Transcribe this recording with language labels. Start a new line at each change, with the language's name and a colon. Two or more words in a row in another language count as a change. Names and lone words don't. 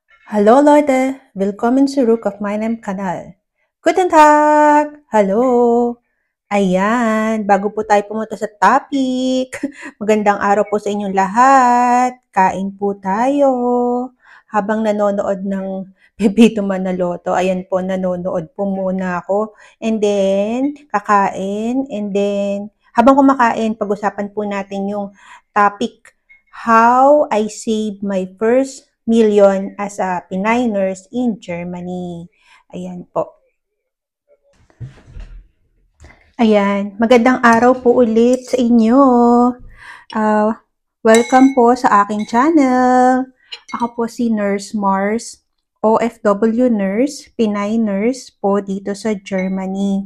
German: Hallo Leute, willkommen zurück auf meinem Kanal. Guten Tag! Hallo!
Filipino: Ayan, bago po tayo pumunta sa topic, magandang araw po sa inyong lahat. Kain po tayo. Habang nanonood ng Pepito Manaloto, ayan po, nanonood po muna ako.
English: And then, kakain. And then,
Filipino: habang kumakain, pag-usapan po natin yung topic,
English: how I saved my first million as a Pinay nurse in Germany.
Filipino: Ayan po. Ayan, magandang araw po ulit sa inyo. Uh, Welcome po sa aking channel. Ako po si Nurse Mars, OFW nurse, Pinay nurse po dito sa Germany.